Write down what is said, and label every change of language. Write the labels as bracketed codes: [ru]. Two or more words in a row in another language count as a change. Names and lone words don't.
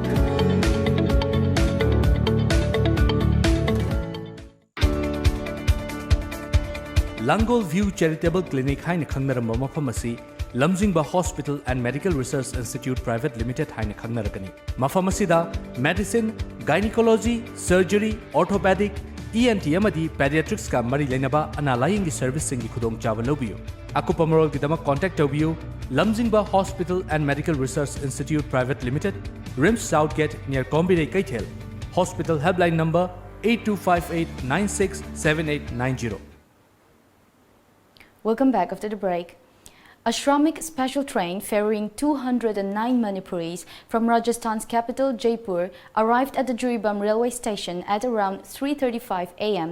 [mni] Langol View Charitable Clinic Haina Khangnaram Mafamasi, Lamjingba Hospital and Medical Research Institute Private Limited Haina Khangnarakani. Mafamasida, [en] medicine, gynecology, surgery, orthopedic, ENT [mni] amadi pediatrics ka mari lainaba analying service singi khudong chawal lobiyo. Akupa marol gidama contact tobiyo Lamjingba Hospital and Medical Research Institute Private Limited, Rims Southgate near Kombinay Kaithel. [en] Hospital helpline number 8258967890. Welcome back after the break. A Shramik special train ferrying 209 Manipuris from Rajasthan's capital Jaipur arrived at the Juribam railway station at around 3:35 a.m.